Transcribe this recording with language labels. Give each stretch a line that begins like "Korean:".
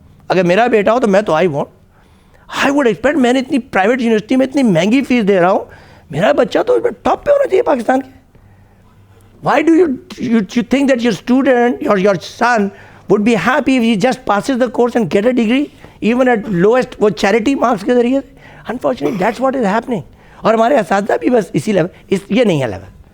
Urdu: اگر میرا بیٹا ہو تو میں تو
English: I won't. I would expect,
Urdu: میں نے اتنی پرائیویٹ یونیورسٹی میں اتنی مہنگی فیس دے رہا ہوں, میرا بچہ تو ٹاپ پہ ہونا چاہیے پاکستان کے.
English: Why do you think that your student or your son would be happy if he just passes the course and get a degree even at lowest
Urdu: وہ چیریٹی مارکس کے ذریعے سے؟
English: Unfortunately that's what is happening.
Urdu: اور ہمارے اساتذہ بھی بس اسی لیول, یہ نہیں ہے لیول.